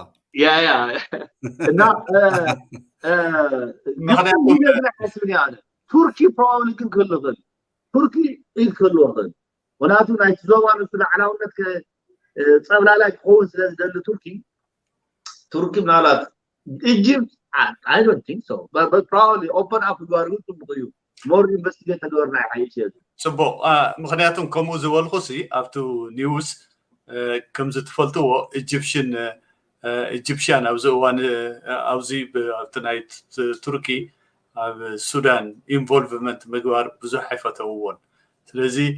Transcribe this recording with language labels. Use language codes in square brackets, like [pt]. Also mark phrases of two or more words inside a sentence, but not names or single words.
[ti] እና ቱርኪ probably ግን ክህልኽእል ቱርኪ ክህልኽእል ምክንያቱ ናይቲ ዞባ ንሱ ላዕላውነት ፀብላላይ ክኸውን ስለዝደሊ ቱርኪ ምናልባት ኢጅፕት [en] I don't think so but probably open up [ti] ግባርጉ ጽቡቕ እዩ [en] more investigate [ti] ተገበርና ይሓይሽ እዩ ጽቡቕ ምክንያቱም ከምኡ ዝበልኩሲ ኣብቱ ኒውስ ከም ዝትፈልጥዎ ኢጅፕሽያን ኣብዚ እዋን ኣብዚ ኣብቲ ናይ ቱርኪ ኣብ ሱዳን ኢንቮልቭመንት ምግባር ብዙሕ ኣይፈተውዎን ስለዚ